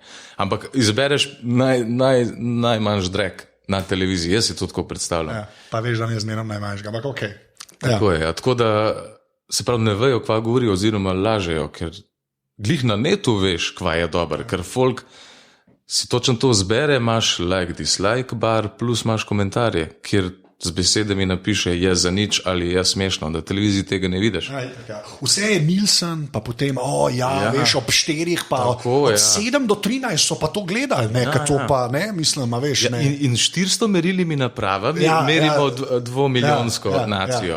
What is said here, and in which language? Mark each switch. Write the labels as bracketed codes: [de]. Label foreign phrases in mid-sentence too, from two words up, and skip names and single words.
[sl] Ampak izbereš najmanjši drek na televiziji, jaz si to tako predstavljam. Pa veš, da ne zmeram najmanjšega, ampak okej. Tako je, tako da se pravi ne vejo, kva govorijo oziroma lažejo, ker glih na netu veš, kva je dober, ker folk si točno to zbere, imaš [en] like, dislike bar, [sl] plus imaš komentarje, kjer z besedami napiše je za nič ali je smešno, da televiziji tega ne vidiš. Vse je Nielsen, pa potem, veš, ob 4, pa tako, od 7 do 13 so pa to gledali, ne, to pa, ne, mislim, a veš, ne. In 400 merilimi napravami merimo 2-milijonsko nacijo.